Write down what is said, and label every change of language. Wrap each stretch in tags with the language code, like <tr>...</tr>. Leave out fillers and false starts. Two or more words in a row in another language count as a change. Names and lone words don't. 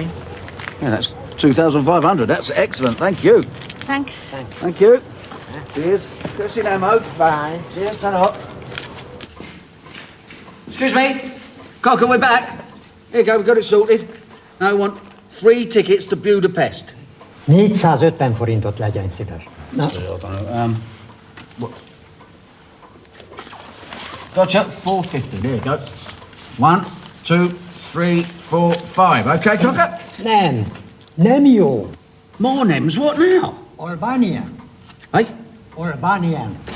<en>Yeah, that's 2,500. That's excellent. Thank you. Thanks. Thank you. Cheers. Good to see you, Mo. Bye. Cheers. Turn up. Excuse me. Cocker, we're back. Here you go. We've got it sorted. I want 3 tickets to Budapest.</en> <hu>450 forintot legyen szíves. Na.</hu> <en>What? Gotcha. 450. There you go. 1, 2, 3, 4, 5. Okay, Cocker?</en> <hu>Nem jó.</hu> <en>More names. What now? Albanian. Hey? Albanian.</en>